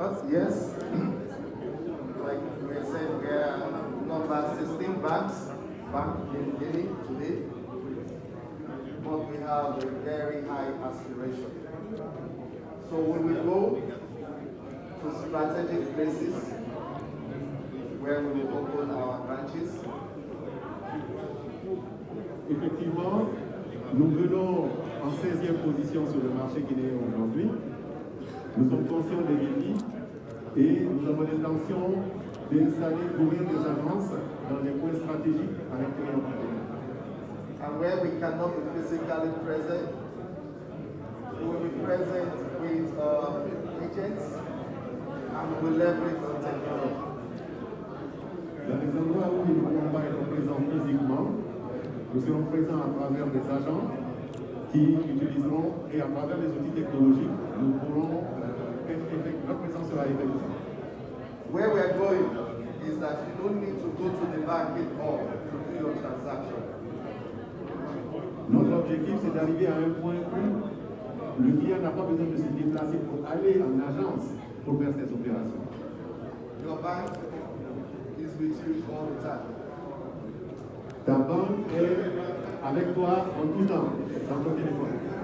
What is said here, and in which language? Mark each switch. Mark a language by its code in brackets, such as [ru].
[en] Yes, like we said, we are number 16 banks in Guinea today, but we have a very high aspiration. So we will go to strategic places where we will open our branches. [fr] Effectivement, nous venons en 16e position sur le marché guinéen aujourd'hui. Nous sommes conscients des défis et nous avons l'intention d'installer, d'ouvrir des agences dans les points stratégiques à l'intérieur du pays. [en] And where we cannot be physically present, we will be present with agents and we will leverage on technology. [fr] Dans les endroits où nous ne pouvons pas être présents physiquement, nous serons présents à travers des agents qui utiliseront, et à travers les outils technologiques, nous pourrons notre présence sera effective. [en] Where we are going is that you don't need to go to the bank anymore to do your transaction. [fr] Notre objectif, c'est d'arriver à un point où le client n'a pas besoin de se déplacer pour aller en agence pour faire ses opérations. [en] Your bank is with you all the time. [fr] Ta banque est avec toi en tout temps, dans ton téléphone.